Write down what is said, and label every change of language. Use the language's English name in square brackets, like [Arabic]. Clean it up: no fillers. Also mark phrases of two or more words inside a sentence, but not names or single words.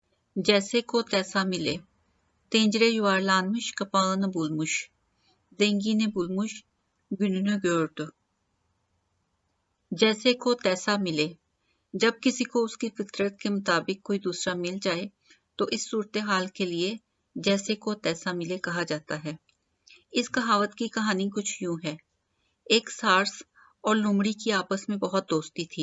[Urdu] جیسے کو تیسا ملے. [Turkish] Tencere yuvarlanmış, kapağını bulmuş. Zengini bulmuş, gününü gördü. [Urdu] جیسے کو تیسا ملے. جب کسی کو اس کی فطرت کے مطابق کوئی دوسرا مل جائے تو اس صورت حال کے لیے جیسے کو تیسا ملے کہا جاتا ہے. اس کہاوت کی کہانی کچھ یوں ہے۔ ایک سارس اور لومڑی کی آپس میں بہت دوستی تھی.